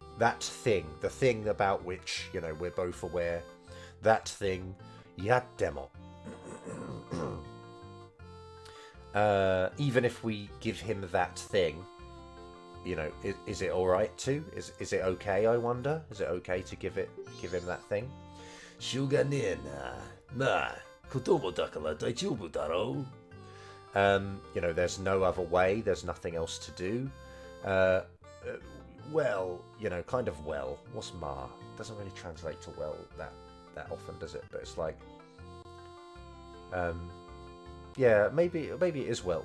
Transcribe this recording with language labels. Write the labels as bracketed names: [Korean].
[English] that thing, the thing about which, you know, we're both aware, that thing, yattemo. Even if we give him that thing, you know, is it all right to? Is it okay? I wonder. Is it okay to give him that thing? [Japanese] しょうがねえな。まあ、こともだから大丈夫だろう。 [English] You know, there's no other way. There's nothing else to do. Well, you know, kind of well. What's ma? Doesn't really translate to well that often, does it? But it's like, yeah, maybe it is well.